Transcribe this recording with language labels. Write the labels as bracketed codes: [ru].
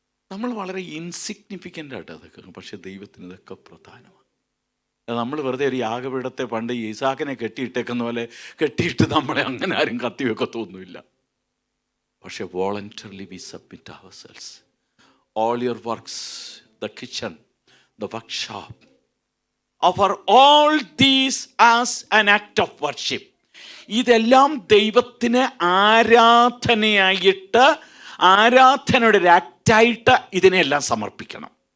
[ml] നമ്മൾ വളരെ ഇൻസിഗ്നിഫിക്കൻ്റ് ആയിട്ട് അതൊക്കെ, പക്ഷെ ദൈവത്തിന് ഇതൊക്കെ പ്രധാനമാണ്. നമ്മൾ വെറുതെ ഒരു യാഗപീഠത്തെ പണ്ട് ഈസാക്കിനെ കെട്ടിയിട്ടേക്കുന്ന പോലെ കെട്ടിയിട്ട് നമ്മളെ അങ്ങനെ ആരും കത്തിവെക്കത്തൊന്നുമില്ല. [en] പക്ഷെ voluntarily we submit ourselves. All your works the kitchen, the workshop. Offer all these as an act of worship. [ml] ഇതെല്ലാം ദൈവത്തിന് ആരാധനയായിട്ട്, ആരാധനയുടെ ഒരു ആക്റ്റായിട്ട് ഇതിനെല്ലാം സമർപ്പിക്കണം.